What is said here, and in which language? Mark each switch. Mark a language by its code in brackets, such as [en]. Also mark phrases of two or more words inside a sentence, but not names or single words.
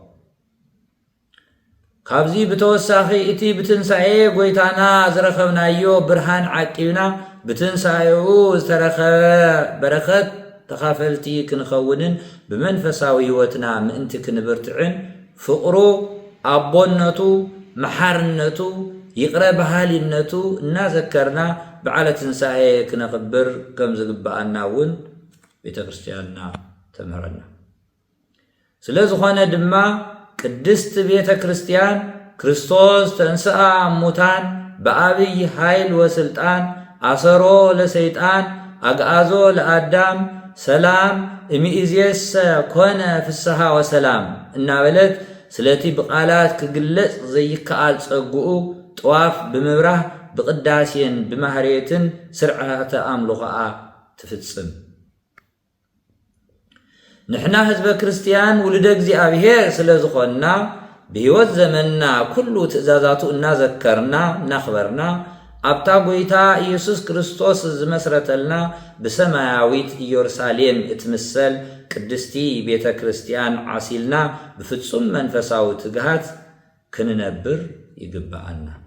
[ti] ካብዚ ብተወሳኺ እቲ ብትንሣኤ ጎይታና ዝረኸብናዮ ብርሃን ዓቂብና ብትንሣኤኡ ዝተረኸበ በረኸት ተኻፈልቲ ክንኸውንን ብመንፈሳዊ ህይወትና ምእንቲ ክንብርትዕን ፍቕሩ ኣቦነቱ መሓርነቱ ይቕረ ባህሊነቱ እናዘከርና በዓለ ትንሣኤ ክነኽብር ከም ዝግባአና እውን ቤተክርስቲያንና ተምህረና ስለዝኾነ ድማ ቅድስት ቤተክርስቲያን [gez] ክርስቶስ ተንሥአ እሙታን በአብይ ኃይል ወስልጣን አሰሮ ለሰይጣን አግዓዞ ለአዳም ሰላም እሚእዜሰ ኮነ ፍስሐ ወሰላም [ti] እናበለት ስለቲ ብቃላት ክግለጽ ዘይከኣል ጸጉኡ ጠዋፍ ብምብራህ ብቅዳሴን ብማህሬትን ስርዓተ አምልኾኣ ትፍጽም ንሕና ህዝበ ክርስቲያን ውልደ እግዚአብሔር ስለዝኾንና በሕይወት ዘመንና ኩሉ ትእዛዛቱ እናዘከርና እናኽበርና ኣብታ ጎይታ ኢየሱስ ክርስቶስ ዝመስረተልና ብሰማያዊት ኢየሩሳሌም እትምሰል ቅድስቲ ቤተ ክርስቲያን ዓሲልና ብፍጹም መንፈሳዊ ትግሃት ክንነብር ይግባአና